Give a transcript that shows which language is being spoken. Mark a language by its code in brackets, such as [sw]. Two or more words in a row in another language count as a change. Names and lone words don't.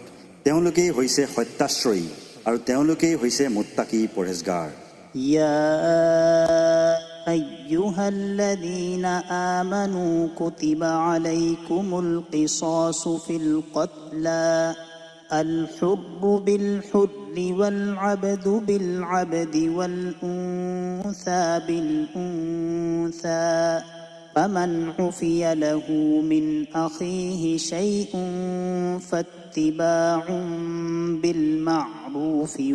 [as] তেওঁলোকেই হৈছে সত্যাশ্ৰয়ী আৰু তেওঁলোকেই হৈছে মুত্তাকী পৰহেজগাৰ। [ar] يا أيها الذين آمنوا كتب عليكم القصاص في القتلى الحر بالحر والعبد بالعبد والأنثى بالأنثى فمن عفي له من أخيه شيء فاتباع بالمعروف